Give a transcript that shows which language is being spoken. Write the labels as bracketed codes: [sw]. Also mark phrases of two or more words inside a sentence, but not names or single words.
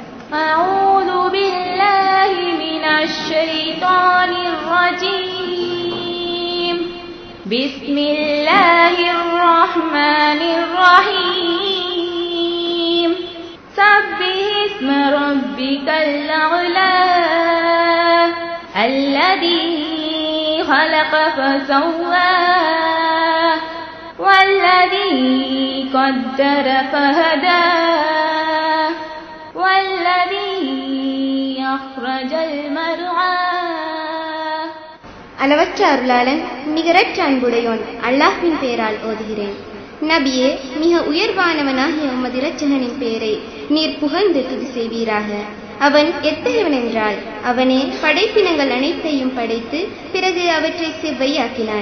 [ar] بسم الله الرحمن الرحيم. سبح اسم ربك الأعلى الذي خلق فسوى والذي قدر فهدى والذي أخرج المرعى. [ta] அளவற்ற அருளாளன் நிகரற்ற அன்புடையோன் அல்லாஹ்வின் பெயரால் ஓதுகிறேன். நபியே, மிக உயர்வானவனாகிய உமது இரட்சகனின் பெயரை நீர் புகழ்ந்து துதி செய்வீராக. அவன் எத்தகையவன் என்றால், அவனே படைப்பினங்கள் அனைத்தையும் படைத்து பிறகு அவற்றை செவ்வையாக்கினான்.